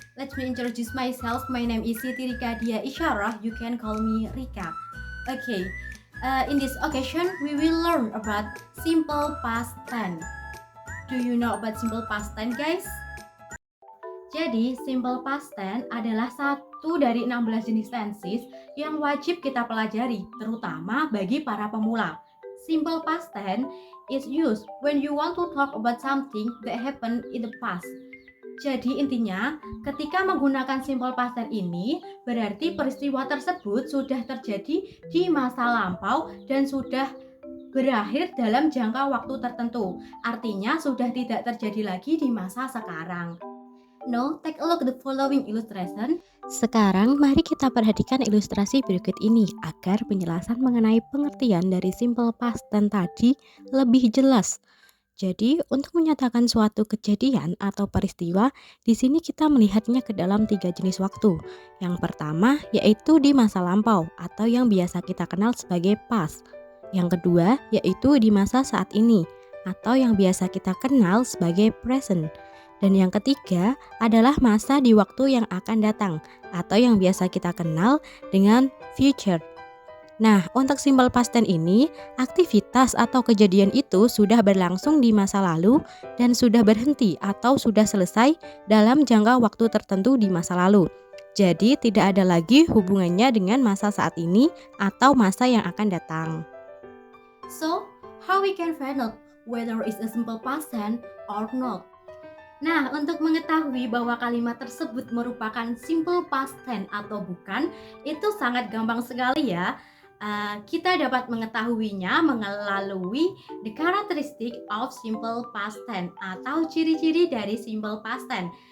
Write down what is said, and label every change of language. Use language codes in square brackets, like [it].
[en] Let me introduce myself. My name is Siti Rika Dia Isyarah. You can call me Rika. Okay. In this occasion, we will learn about simple past tense. Do you know about simple past tense, guys? [id] Jadi, simple past tense adalah satu dari 16 jenis tenses yang wajib kita pelajari, terutama bagi para pemula. [en] Simple past tense is used when you want to talk about something that happened in the past. [id] Jadi intinya, ketika menggunakan simple past tense ini, berarti peristiwa tersebut sudah terjadi di masa lampau dan sudah berakhir dalam jangka waktu tertentu. Artinya sudah tidak terjadi lagi di masa sekarang. [en] Now, take a look at the following illustration. [id] Sekarang mari kita perhatikan ilustrasi berikut ini agar penjelasan mengenai pengertian dari simple past tense tadi lebih jelas. Jadi, untuk menyatakan suatu kejadian atau peristiwa, di sini kita melihatnya ke dalam 3 jenis waktu. Yang pertama yaitu di masa lampau atau yang biasa kita kenal sebagai past. Yang kedua yaitu di masa saat ini atau yang biasa kita kenal sebagai present. Dan yang ketiga adalah masa di waktu yang akan datang atau yang biasa kita kenal dengan future. Nah, untuk simple past tense ini, aktivitas atau kejadian itu sudah berlangsung di masa lalu dan sudah berhenti atau sudah selesai dalam jangka waktu tertentu di masa lalu. Jadi, tidak ada lagi hubungannya dengan masa saat ini atau masa yang akan datang. [en] So, how we can find out whether it's a simple past tense or not? [id] Nah, untuk mengetahui bahwa kalimat tersebut merupakan simple past tense atau bukan, itu sangat gampang sekali ya. Kita dapat mengetahuinya melalui [en] the characteristic of simple past tense [id] atau ciri-ciri dari simple past tense.